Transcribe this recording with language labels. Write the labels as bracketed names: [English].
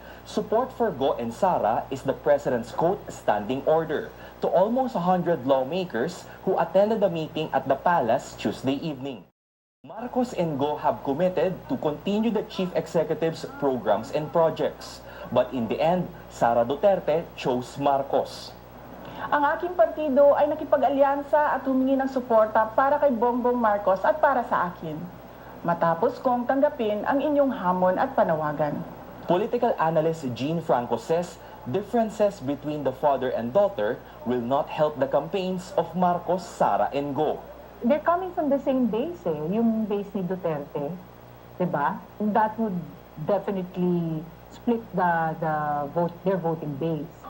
[English] Support for Go and Sara is the president's quote standing order to almost 100 lawmakers who attended the meeting at the palace Tuesday evening. Marcos and Go have committed to continue the chief executive's programs and projects. But in the end, Sara Duterte chose Marcos. [Filipino] Ang aking partido ay nakipag-alyansa at humingi ng suporta para kay Bongbong Marcos at para sa akin. Matapos kong tanggapin ang inyong hamon at panawagan. [English] Political analyst Jean Franco says differences between the father and daughter will not help the campaigns of Marcos, Sara, and Go. They're coming from the same base [Filipino] yung base ni Duterte, diba? [English] That would definitely split their voting base.